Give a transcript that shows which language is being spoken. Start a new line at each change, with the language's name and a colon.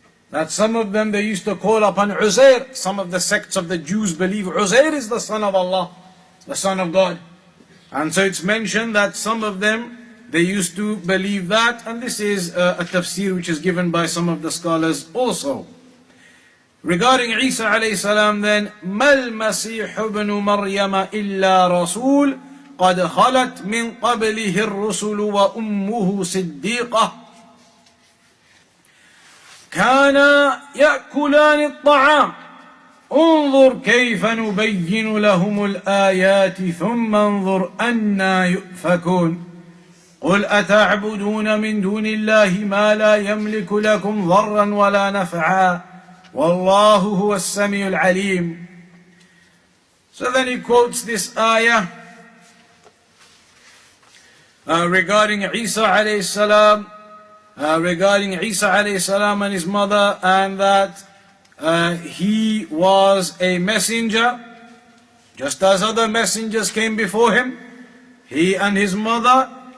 English: That some of them, they used to call upon Uzair. Some of the sects of the Jews believe Uzair is the son of Allah, the son of God. And so it's mentioned that some of them, they used to believe that, and this is a tafsir which is given by some of the scholars also. Regarding Isa alayhi salam then,
Arabic: مَا الْمَسِيحُ بْنُ مَرْيَمَ إِلَّا رَسُولٌ قَدْ خَلَتْ مِنْ قَبْلِهِ الرُّسُلُ وَأُمُّهُ صِدِّيقَةٌ كَانَا يَأْكُلَانِ الطَّعَامَ انظر كيف نبين لهم الآيات ثم انظر أنا يؤفكون قل أتعبدون من دون الله ما لا يملك لكم ضرا ولا نفعا والله هو السميع العليم.
English: So then he quotes this ayah regarding Isa alayhi salam, and his mother, and that he was a messenger, just as other messengers came before him, he and his mother.